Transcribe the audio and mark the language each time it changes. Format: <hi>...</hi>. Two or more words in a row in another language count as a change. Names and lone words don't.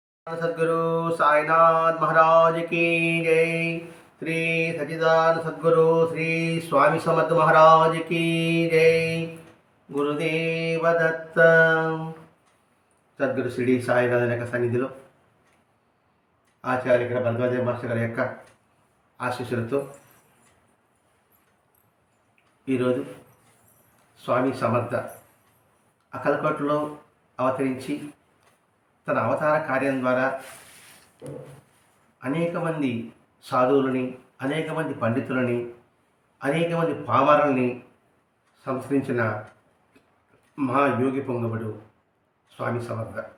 <hi>सद्गुरु साईनाथ महाराज की जय। श्री सच्चिदानंद सद्गुरु श्री स्वामी समर्थ महाराज की जय।</hi> <te>గురుదేవ దత్త. సద్గురు శ్రీ సాయినాథన్ యొక్క సన్నిధిలో ఆచార్య ఇక్కడ భరద్వాజ మాస్టర్ గారి యొక్క ఆశీస్సులతో ఈరోజు స్వామి సమర్థ అక్కలకోటలో అవతరించి తన అవతార కార్యం ద్వారా అనేక మంది సాధువులని, అనేక మంది పండితులని, అనేక మంది పామరుల్ని సంస్కరించిన మహాయోగి పొంగవుడు స్వామి సమర్థ.</te>